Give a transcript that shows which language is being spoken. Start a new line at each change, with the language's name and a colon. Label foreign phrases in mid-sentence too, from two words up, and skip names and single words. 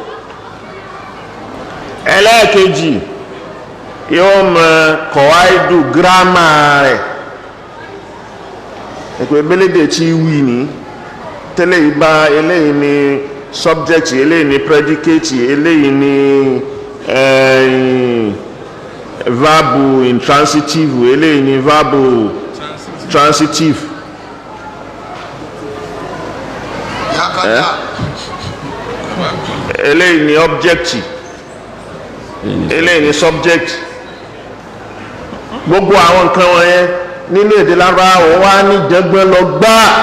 Yoruba: ẹlẹ́ẹ̀kejì yóò mọ kọ̀wáìdù gírámà rẹ̀ ẹ̀pẹ́ bélédè tí wí ní tẹ́lẹ̀ ìbá eléyìí ní subject eléyìí ní predicate eléyìí ní
English: verb intransitive
Yoruba: eléyìí ní
English: verb transitive.
Yoruba: eléyìí ni object eléyìí ni subject gbogbo àwọn nǹkan wọ̀nyẹn nínú èdè Lárúbáwá wà ní ìjẹgbẹ́ lọ gbá